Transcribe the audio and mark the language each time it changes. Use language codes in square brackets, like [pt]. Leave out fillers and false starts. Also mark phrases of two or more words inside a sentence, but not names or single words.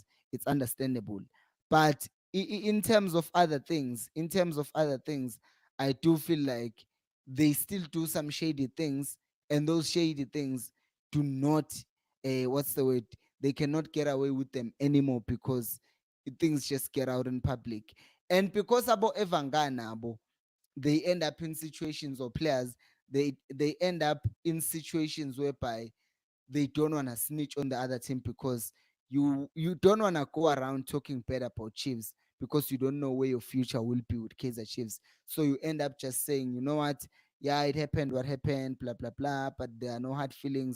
[en] It's understandable, but in terms of other things, I do feel like they still do some shady things, and those shady things do not, what's the word? They cannot get away with them anymore, because things just get out in public. And because abo evangana abo, they end up in situations, or players, they end up in situations whereby they don't want to snitch on the other team, because you don't want to go around talking bad about Chiefs, because you don't know where your future will be with Kaizer Chiefs. So you end up just saying, you know what, yeah, it happened, what happened, blah blah blah, but there are no hard feelings.